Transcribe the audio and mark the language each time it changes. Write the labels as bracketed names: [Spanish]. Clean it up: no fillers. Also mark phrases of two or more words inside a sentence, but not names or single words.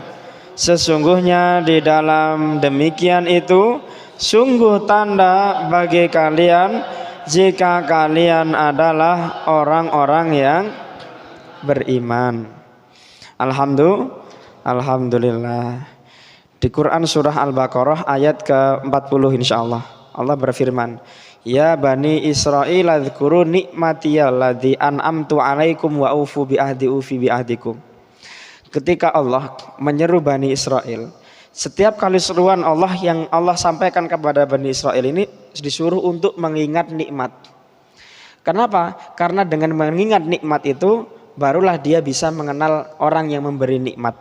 [Indonesian] Sesungguhnya di dalam demikian itu sungguh tanda bagi kalian jika kalian adalah orang-orang yang beriman. [Arabic] Alhamdulillah. [Indonesian] Di Quran surah Al-Baqarah ayat ke-40 insyaallah Allah berfirman, [Arabic] يا بني إسرائيل اذكروا نعمتي التي أنعمت عليكم وأوفوا بعهدي أوف بعهدكم. [Indonesian] Ketika Allah menyeru Bani Israel, setiap kali seruan Allah yang Allah sampaikan kepada Bani Israel ini disuruh untuk mengingat nikmat. Kenapa? Karena dengan mengingat nikmat itu barulah dia bisa mengenal orang yang memberi nikmat.